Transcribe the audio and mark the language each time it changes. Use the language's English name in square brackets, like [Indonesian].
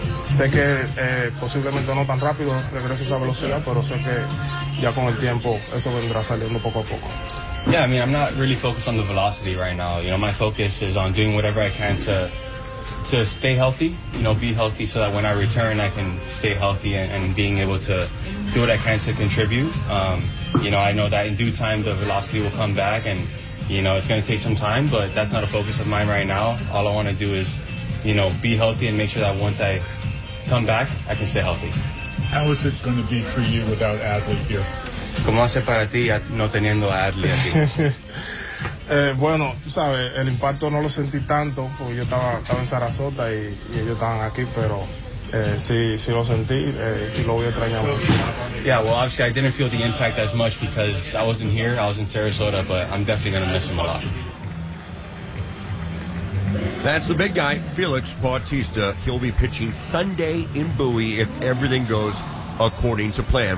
[Spanish] Sé que posiblemente no tan rápido regrese esa velocidad, pero sé que ya con el tiempo eso vendrá saliendo poco a poco. [English] Yeah, I mean, I'm not really focused on the velocity right now. You know, my focus is on doing whatever I can to stay healthy, you know, be healthy so that when I return, I can stay healthy and being able to do what I can to contribute. You know, I know that in due time, the velocity will come back and, you know, it's going to take some time, but that's not a focus of mine right now. All I want to do is, you know, be healthy and make sure that once I come back, I can stay healthy. How is it going to be for you without Adley here? [Spanish] ¿Cómo hace para ti no teniendo a Adley aquí? Bueno, sabes, el impacto no lo sentí tanto porque yo estaba en Sarasota y ellos estaban aquí, pero sí lo sentí y lo voy a extrañar mucho. [English] Yeah, well, obviously I didn't feel the impact as much because I wasn't here, I was in Sarasota, but I'm definitely going to miss him a lot. That's the big guy, Felix Bautista. He'll be pitching Sunday in Bowie if everything goes according to plan.